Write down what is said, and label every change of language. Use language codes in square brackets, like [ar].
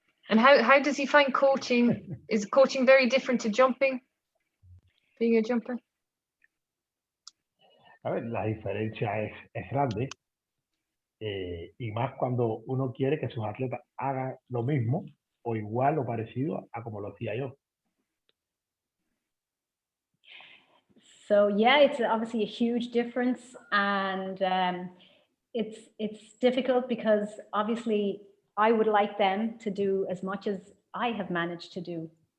[en] And how does he find coaching? Is coaching very different to jumping? Being a jumper? [es] A ver, la diferencia es grande, y más cuando uno quiere que sus atletas hagan lo mismo o igual o parecido a como lo hacía yo. [en] So yeah, it's obviously a huge difference, and it's difficult because obviously I would like them to do as much as I have managed to do.